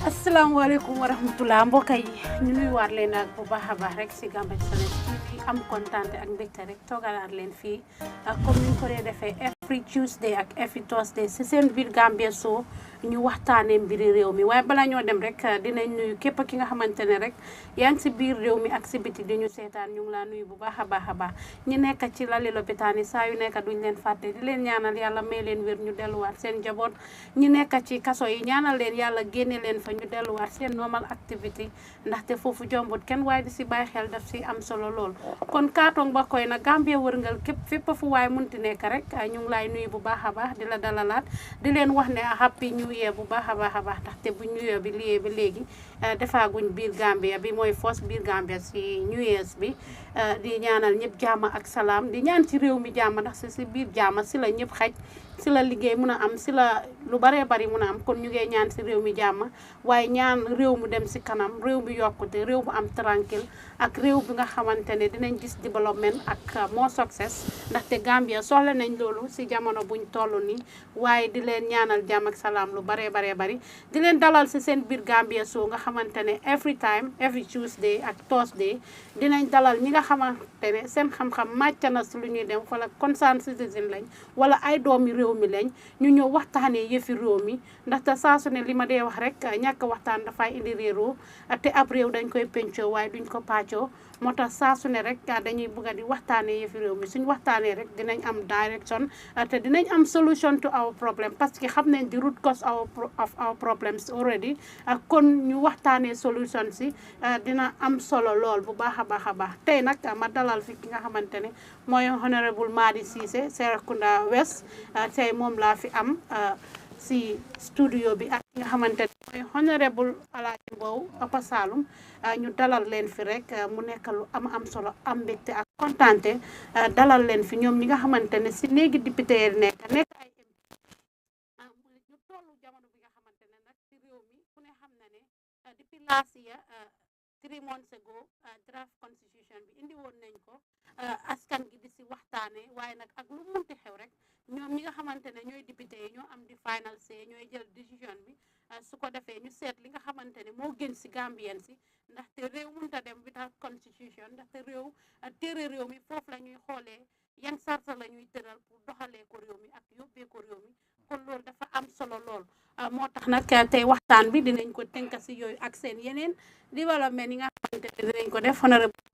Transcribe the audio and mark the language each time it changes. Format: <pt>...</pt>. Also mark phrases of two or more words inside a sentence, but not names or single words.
<wo>asalaamaaleykum wa rahmatulah mbokk yi ñu nuyuwaat leen ak bu baax a baax rek si Gambian Talents TV am kontaan ak mbégte rek toogalaat leen fii comme ni ñu ko dee defee</wo> <en>every Tuesday</en> <wo>ak</wo> <en>every Thursday</en> <wo>si seen biir Gambia show ñu waxtaanee mbiri réew mi waaye balaa ñoo dem rek dinañ nuyu képp ki nga xamante ne rek yaa ngi si biir réew mi ak si biti di ñu seetaan ñu ngi laa nuyu bu baax a baax ñi nekk ci lali lopitaan yi saa yu nekk duñ leen fàtte di leen ñaanal yàlla may leen wér ñu delluwaat seen njaboot ñi nekk ci kaso yi ñaanal leen yàlla génne leen fa ñu delluwaat seen</wo> <en>normal activity</en> <wo>ndaxte foofu jombut kenn waaye di si bàyyi xel daf si am solo lool kon kaatong ba koy na Gambia wërngal képp fépp fu waaye munti nekk rek ñu ngi laay nuyu bu baax a baax di la dalalaat di leen wax ne</wo> <en>happy new year</en> <wo>bu baax a baax ndaxte bu</wo> <en>new year</en> <wo>bi liyee ba léegi defaaguñ biir Gambia bi mooy first biir Gambia si</wo> <en>new years</en> <wo>bi di ñaanal ñëpp jàmm ak salaam di ñaan ci réew mi jàmm ndax si biir jàmm si la ñëpp xaj si la liggéey mun a am si la lu baree bari mun a am kon ñu ngi ñaan si réew mi jàmm waaye ñaan réew mu dem si kanam réew mi yokkute réew mu am tranquille ak réew bi nga xamante ne dinañ gis développement ak</wo> <en>more success</en> <wo>ndaxte Gambia soxla nañ loolu si jamono buñ toll nii waaye di leen ñaanal jàmm ak salaam lu baree bari di leen dalal si seen biir Gambia show nga xamante ne</wo> <en>every Tuesday</en> <wo>ak Thursday dinañ dalal ñi nga xamante ne seen xam-xam màcc na si lu ñuy dem wala</wo> <en>concerned citizen</en> <wo>lañ wala ay doomi réew mi lañ ñu ñëw waxtaanee yëfi réew mi ndaxte saa su ne li ma dee wax rek ñàkk waxtaan dafay indi réeroo te ab réew dañ koy pencoo waaye duñ ko pàccoo moo tax saa su ne rek dañuy bëgg a di waxtaanee yëfi réew mi suñ waxtaanee rek dinañ am direction te dinañ am</wo> <en>solution to our problem</en> <fr>parce que</fr> <wo>xam nañ di</wo> <en>root cause of our problems already</en> <wo>kon ñu waxtaanee solution si dina am solo lool bu baax a baax tey nag ma dalal fi ki nga xamante ne mooy Hon.Madi Ceesay Serekunda West tey moom laa fi am si studio bi ak ki nga xamante ne mooy Hon.Alhagie Mbowe Upper Saloum ñu dalal leen fi rek mu nekk lu am solo am mbégte ak kontaante dalal leen fi ñoom ñi nga xamante ne si léegi député yi nekk ay ñu tollu jamono bi nga xamante ne nag si réew mi ku ne xam na ne depuis</wo> <en>last year 3 months ago</en> <wo>draft constitution bi indi woon nañ ko askan gi di si waxtaane waaye nag ak lu munti xew rek ñoom ñi nga xamante ne ñooy député yi ñoo am di</wo> <en>final say</en> <wo>ñooy jël décision bi su ko defee ñu seet li nga xamante ne moo gën si Gambien si ndaxte réew munta dem</wo> <en>without constitution</en> <wo>ndaxte réew téere réew mi foofu la ñuy xoolee yan sarta la ñuy tëral pour doxalee ko réew mi ak yóbbee ko réew mi kon loolu dafa am solo lool moo tax nag tey waxtaan bi dinañ ko tënk si yooyu ak seen yeneen développement yi nga xamante ne dinañ ko def honorable</wo>